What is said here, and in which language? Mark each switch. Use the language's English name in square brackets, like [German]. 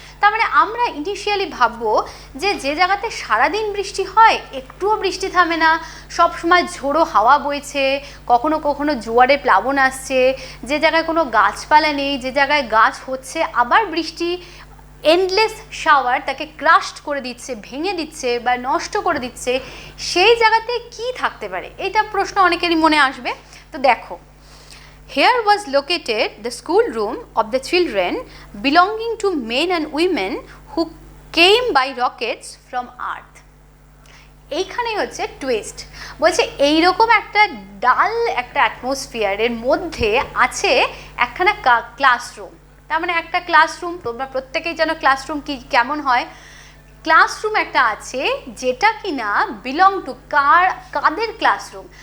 [Bangla] তার মানে আমরা ইনিশিয়ালি ভাববো যে জায়গাতে সারাদিন বৃষ্টি হয়, একটুও বৃষ্টি থামে না, সব সময় ঝোড়ো হাওয়া বইছে, কখনো কখনো জোয়ারে প্লাবন আসছে, যে জায়গায় কোনো গাছপালা নেই, যে জায়গায় গাছ হচ্ছে, আবার বৃষ্টি এন্ডলেস শাওয়ার তাকে ক্রাশড করে দিচ্ছে, ভেঙে দিচ্ছে বা নষ্ট করে দিচ্ছে, সেই জায়গাতে কি থাকতে পারে, এটা প্রশ্ন অনেকেরই মনে আসবে। তো দেখো, [English] here was located the school room of the children belonging to men and women who came by rockets from earth। [Bangla] এইখানেই হচ্ছে টুইস্ট। বলছে এইরকম একটা ডাল একটা অ্যাটমসফিয়ারের মধ্যে আছে একখানা ক্লাসরুম। তার মানে একটা ক্লাসরুম, তোমরা প্রত্যেকেই জানো ক্লাসরুম কি কেমন হয়। ক্লাসরুম একটা আছে যেটা কিনা [English] belong to [Bangla] কাদের ক্লাসরুম?